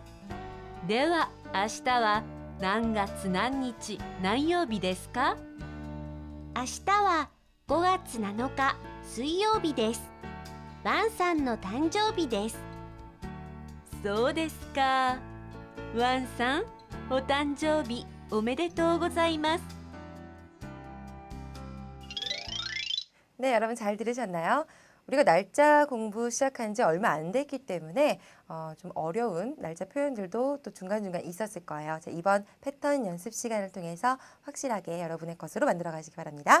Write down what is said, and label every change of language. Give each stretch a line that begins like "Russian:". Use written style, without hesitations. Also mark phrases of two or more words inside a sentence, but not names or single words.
Japanese: では明日は何月何日何曜日ですか？明日は5月7日水曜日です。ワンさんの誕生日です。そうですか。ワンさん、お誕生日おめでとうございます。
Korean: 네, 여러분 잘 들으셨나요? 우리가 날짜 공부 시작한 지 얼마 안 됐기 때문에 좀 어려운 날짜 표현들도 또 중간중간 있었을 거예요. 자, 이번 패턴 연습 시간을 통해서 확실하게 여러분의 것으로 만들어 가시기 바랍니다.